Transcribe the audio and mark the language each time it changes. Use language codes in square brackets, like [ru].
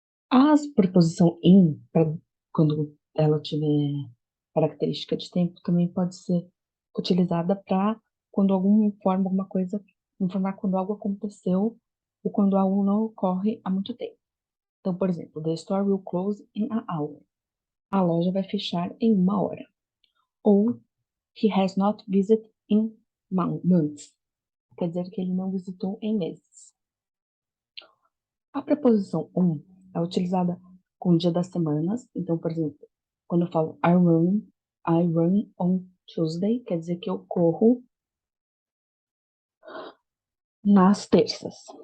[pt] A preposição in, quando ela tiver característica de tempo, também pode ser utilizada para quando alguma informa alguma coisa, informar quando algo aconteceu ou quando algo não ocorre há muito tempo. Então, por exemplo, [en] the store will close in an hour. [pt] A loja vai fechar em 1 hora. [en] Ou he has not visited in months. [pt] Quer dizer que ele não visitou em meses. A preposição on é utilizada com o dia das semanas. Então, por exemplo, quando eu falo [en] I run on Tuesday, [pt] quer dizer que eu corro nas terças.